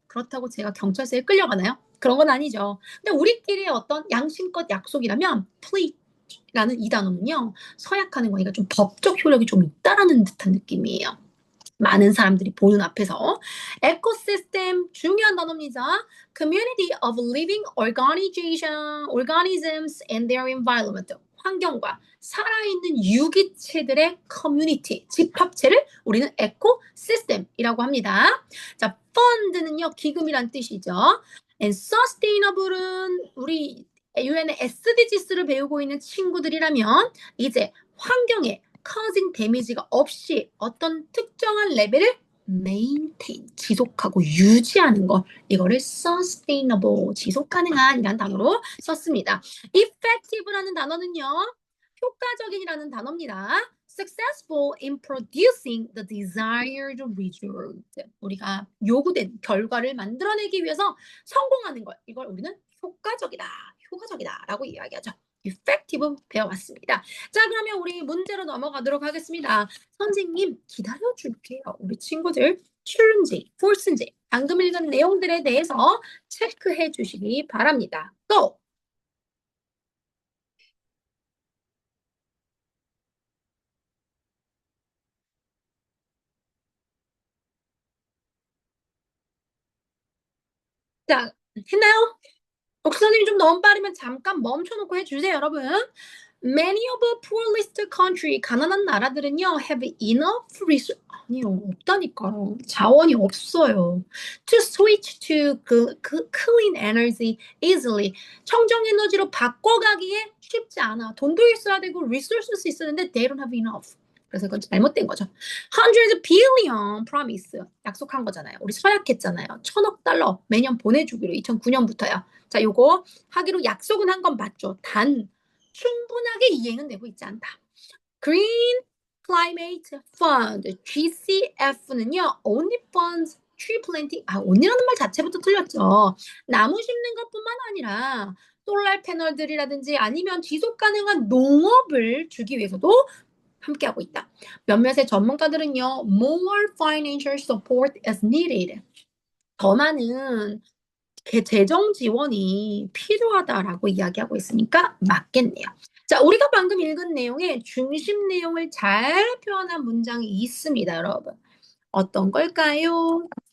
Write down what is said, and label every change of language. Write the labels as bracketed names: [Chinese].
[Korean] 그렇다고 제가 경찰서에 끌려가나요? 그런 건 아니죠. 근데 우리끼리의 어떤 양심껏 약속이라면 please라는 이 단어는요. 서약하는 거니까 좀 법적 효력이 좀 있다라는 듯한 느낌이에요. 많은 사람들이 보는 앞에서. 에코시스템, 중요한 단어입니다. [English] Community of living organisms and their environment. [Korean] 환경과 살아있는 유기체들의 커뮤니티, 집합체를 우리는 에코시스템이라고 합니다. 자, fund는요, 기금이란 뜻이죠. and sustainable은 우리 UN의 SDGs를 배우고 있는 친구들이라면 이제 환경에 [English] causing damage [Korean] 가 없이 어떤 특정한 레벨을 maintain, 지속하고 유지하는 것, 이거를 sustainable, 지속 가능한이라는 단어로 썼습니다. effective라는 단어는요, 효과적인이라는 단어입니다. [English] successful in producing the desired result. [Korean] 우리가 요구된 결과를 만들어내기 위해서 성공하는 것, 이걸 우리는 효과적이다, 효과적이다라고 이야기하죠. effective 배워왔습니다. 자, 그러면 우리 문제로 넘어가도록 하겠습니다. 선생님 기다려줄게요. 우리 친구들 true인지 false인지 방금 읽은 내용들에 대해서 체크해 주시기 바랍니다. [English] Go! [Korean] 자, 했나요? 선생님 좀 너무 빠르면 잠깐 멈춰놓고 해주세요, 여러분. [English] Many of the poorest country, [Korean] 가난한 나라들은요, [English] have enough resource, [Korean] 아니요, 없다니까요. 자원이 없어요. [English] To switch to clean energy easily. [Korean] 청정 에너지로 바꿔가기에 쉽지 않아. 돈도 있어야 되고 [English] resources [Korean] 있었는데 [English] they don't have enough. [Korean] 그래서 이건 잘못된 거죠. [English] Hundreds billion promise. [Korean] 약속한 거잖아요. 우리 서약했잖아요. 1000억 달러 매년 보내주기로 2009년부터요. 자, 요거 하기로 약속은 한 건 맞죠. 단 충분하게 이행은 되고 있지 않다. Green Climate Fund, GCF는요. [English] Only funds tree planting. [Korean] only라는 말 자체부터 틀렸죠. 나무 심는 것뿐만 아니라 솔라 패널들이라든지 아니면 지속 가능한 농업을 주기 위해서도 함께하고 있다. 몇몇의 전문가들은요. [English] More financial support is needed. [Korean] 더 많은 재정 지원이 필요하다라고 이야기하고 있으니까 맞겠네요. 자, 우리가 방금 읽은 내용의 중심 내용을 잘 표현한 문장이 있습니다, 여러분. 어떤 걸까요?